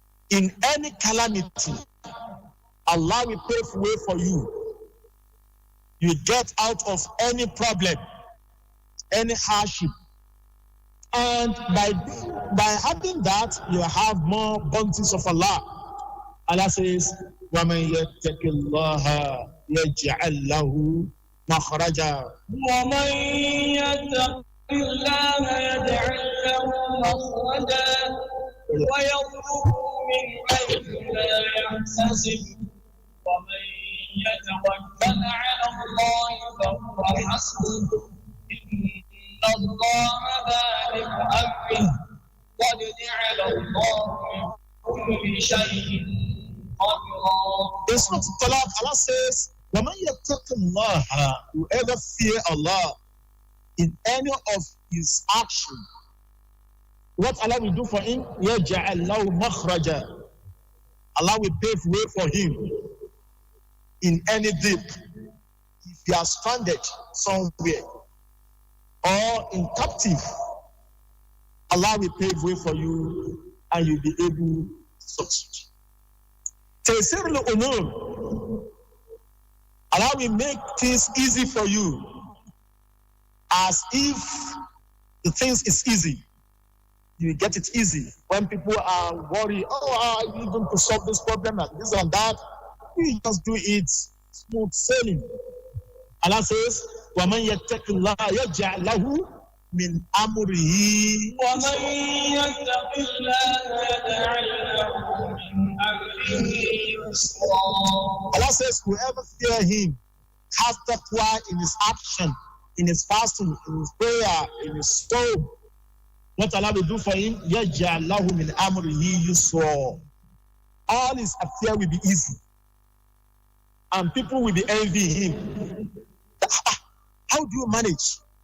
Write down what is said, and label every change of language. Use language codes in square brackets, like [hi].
[en] In any calamity, Allah will pave way for you. You get out of any problem, any hardship. And by having that, you have more bounties of Allah. Allah says, [ar] وَمَنْ يَتَّقِ اللَّهَ يَجْعَلْ لَهُ مَخْرَجًا. ومن يتق الله يجعل له مخرجا ويرزقه من حيث لا يحتسب ومن يتوكل على الله فهو حسبه إن الله بالغ أمره قد جعل الله لكل شيء قدرا. [en] In Surah Talaq, Allah says, [ar] وَمَنْ يَتَّقِ اللَّهَ, [en] whoever fear Allah in any of his action, what Allah will do for him? [ar] يَجْعَلْ لَهُ مَخْرَجًا. [en] Allah will pave way for him in any dip. If you are stranded somewhere or in captive, Allah will pave way for you and you'll be able to succeed. [ar] Taysir al-umur, [en] Allah will make things easy for you, as if the things is easy. You get it easy. When people are worried, how are you going to solve this problem and this and that, you just do it smooth sailing. Allah says, [ar] وَمَنْ يَتَّقِ اللَّهَ يَجْعَلْ لَهُ مِنْ أَمْرِهِ. ومن يتق الله يجعل له من أمره يسرا. [en] Allah says, whoever fear him has taqwa in his action, in his fasting, in his prayer, in his soul, What Allah will do for him, [ar] يَجْعَلْ لَهُ مِنْ أَمْرِهِ يُسْرًا. [en] All his affair will be easy. And people will be envying him. How do you manage?